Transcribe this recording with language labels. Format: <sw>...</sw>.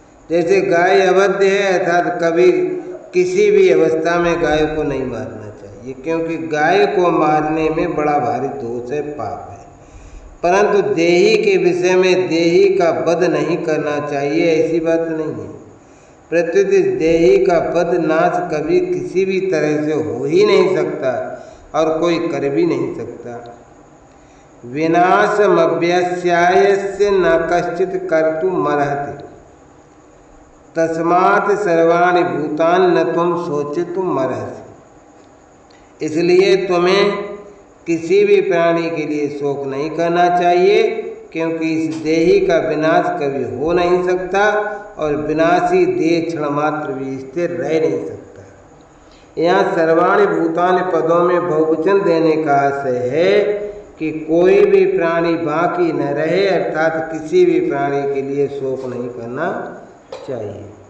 <hi>जैसे गाय अवध्य है अर्थात कभी किसी भी अवस्था में गाय को नहीं मारना चाहिए, क्योंकि गाय को मारने में बड़ा भारी दोष है, पाप है। परंतु देही के विषय में देही का वध नहीं करना चाहिए ऐसी बात नहीं है। प्रत्युत देही का वध नाश कभी किसी भी तरह से हो ही नहीं सकता और कोई कर भी नहीं सकता।</hi> <sa>विनाशमव्यस्यायस्य न कश्चित् कर्तुमर्हति तस्मात् सर्वाणि भूतानि न त्वं शोचितुमर्हसि।</sa> <hi>इसलिए तुम्हें किसी भी प्राणी के लिए शोक नहीं करना चाहिए, क्योंकि इस देही का विनाश कभी हो नहीं सकता और विनाशी देह क्षण मात्र भी स्थिर रह नहीं सकता। यहाँ</hi> <sa>सर्वाणि भूतानि</sa> <hi>पदों में बहुवचन देने का आशय है कि कोई भी प्राणी बाकी न रहे, अर्थात किसी भी प्राणी के लिए शोक नहीं करना चाहिए।</hi>